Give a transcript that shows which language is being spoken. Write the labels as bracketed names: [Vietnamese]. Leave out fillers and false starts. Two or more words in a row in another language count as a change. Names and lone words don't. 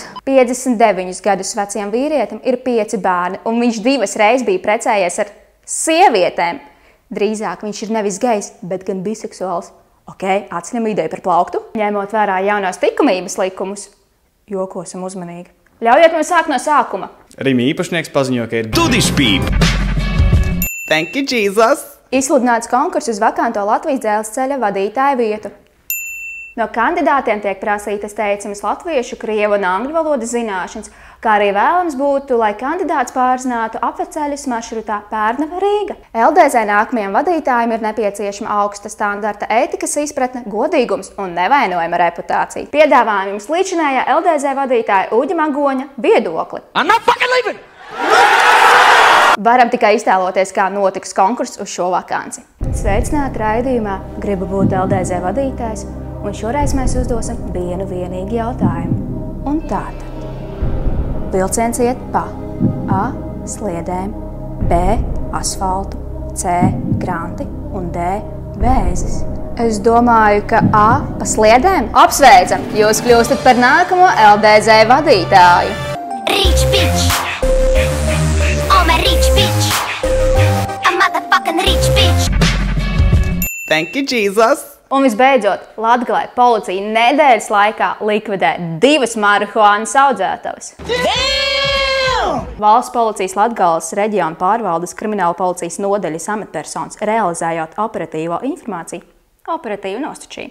[Latvian] 59 gadus veciem vīrietim ir 5 bērni, un viņš 2 reizes bija precējies ar sievietēm. Drīzāk viņš ir nevis gejs, bet gan biseksuāls. Ok, atceļam ideju par plauktu. Ņemot vērā jaunās likumības likumus, jokosim uzmanīgi. Ļaujiet mums sākt no sākuma. Rimi īpašnieks paziņo, ka ir dudišpīp. [English] Thank you, Jesus! [Latvian] Izsludināts konkurss uz vakanto Latvijas dzelzceļa vadītāju vietu. No kandidātiem tiek prasītas teicamas latviešu, krievu un angļu valodas zināšanas, kā arī vēlams būtu, lai kandidāts pārzinātu apveceļus maršrutā Pērnava-Rīga. LDZ nākamajiem vadītājiem ir nepieciešama augsta standarta ētikas izpratne, godīgums un nevainojama reputācija. Piedāvājam jums līdzinājā LDZ vadītāja Uģa Magoņa viedokli. [English] I'm not fucking leaving! [Latvian] Varam tikai iztēloties, kā notiks konkurss uz šo vakanci. Sveicināti raidījumā Gribu būt LDZ vadītājs, un šoreiz mēs uzdosim vienu vienīgu jautājumu. Un tātad. Vilciens iet pa A. sliedēm, B. asfaltu, C. kranti un D. vēzis. Es domāju, ka A. pa sliedēm. Apsveicam! Jūs kļūstat par nākamo LDZ vadītāju. [English] Rich bitch. I'm a rich bitch. A motherfucking rich bitch. Thank you, Jesus! [Latvian] Un visbeidzot, Latgalē policija nedēļas laikā likvidē 2 marihuānas audzētavas. Valsts policijas Latgales reģiona pārvaldes krimināla policijas nodaļas amatpersonas realizējot operatīvo informāciju, operatīvu nostačīju.